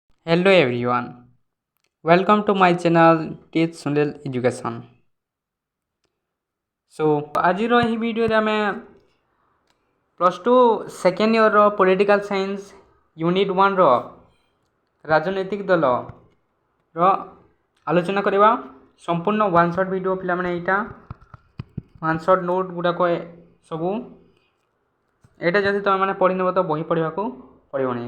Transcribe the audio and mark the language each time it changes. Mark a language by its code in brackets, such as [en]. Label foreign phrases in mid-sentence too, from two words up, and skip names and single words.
[en] Hello everyone, welcome to my channel Teach Sunil Education. [or] So ଆଜିର ଏହି ଭିଡ଼ିଓରେ ଆମେ +2 [en] second year's political science unit 1's [or] ରାଜନୈତିକ ଦଳର ଆଲୋଚନା କରିବା। ସମ୍ପୂର୍ଣ୍ଣ [en] one shot video [or] ପିଲାମାନେ ଏଇଟା [en] one shot notes [or] ଗୁଡ଼ାକ ସବୁ ଏଇଟା ଯଦି ତୁମେମାନେ ପଢ଼ିନେବ ତ ବହି ପଢ଼ିବାକୁ ପଡ଼ିବନି।